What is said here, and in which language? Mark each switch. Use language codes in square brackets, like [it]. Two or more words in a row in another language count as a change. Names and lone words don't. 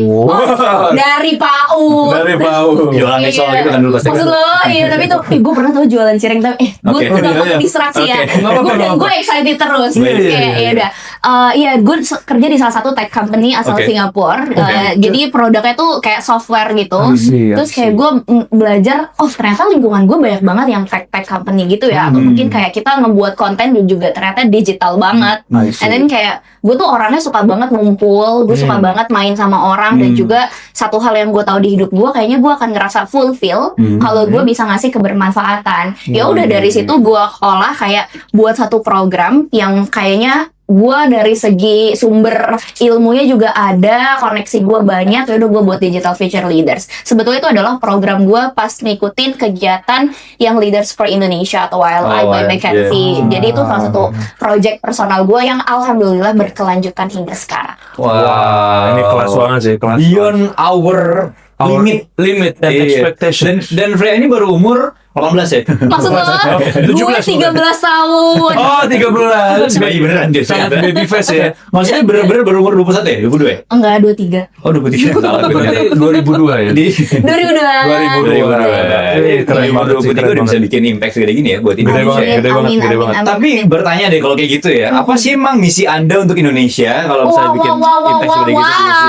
[id] Dari PAUD. Dari PAUD. Jualan Iya. exo gitu kan dulu pasti. Maksud lo, iya tapi tuh, gue pernah tau jualan cireng tapi, gue Oke. tuh gak Iya, mau iya. distraksi ya. Oke. Nggak apa-apa, nggak Gue apa-apa. excited terus. Iya, iya, Kayak, iya. ya udah. Iya, gue kerja di salah satu [en] tech company [id] asal Oke. Singapura. Oke. Jadi produknya tuh kayak software gitu. [en] I see. [id] Terus kayak gue belajar, oh ternyata lingkungan gue banyak banget yang [en] tech company [id] gitu ya. Atau mungkin kayak kita ngebuat konten dan juga ternyata digital banget. [en] I see. And then [id] kayak gue tuh orangnya suka banget ngumpul, gue suka banget main sama orang, dan juga satu hal yang gue tahu di hidup gue, kayaknya gue akan ngerasa fulfill kalau gue bisa ngasih kebermanfaatan. Ya udah dari situ gue olah kayak buat satu program yang kayaknya gue dari segi sumber ilmunya juga ada, koneksi gue banyak, ya udah gue buat Digital Future Leaders. Sebetulnya itu adalah program gue pas ngikutin kegiatan yang Leaders for Indonesia atau YLI by McKinsey. Jadi itu salah satu project personal gue yang alhamdulillah berkelanjutan hingga sekarang. Wah, Ini kelas banget sih, kelas [en] Beyond our limit and [id] Iya. [en] expectations. [id] Dan Freya ini baru umur 18 ya? Maksud lo, gue 13 tahun. Oh, 13. Bayi beneran dia. Sangat [en] baby face [id] ya. Maksudnya bener-bener baru umur 21 ya? 22 ya? Enggak, 23. Oh 23. Salah gue ternyata. Berarti 2002 ya. Di 2002. 2002. Keren banget sih, 2023 keren udah bisa banget. bikin impact segede gini ya buat Indonesia. banget, gede banget, gede banget. Tapi bertanya deh kalau kayak gitu ya, apa sih emang misi Anda untuk Indonesia kalau misalnya bikin impact segede gitu di Indonesia?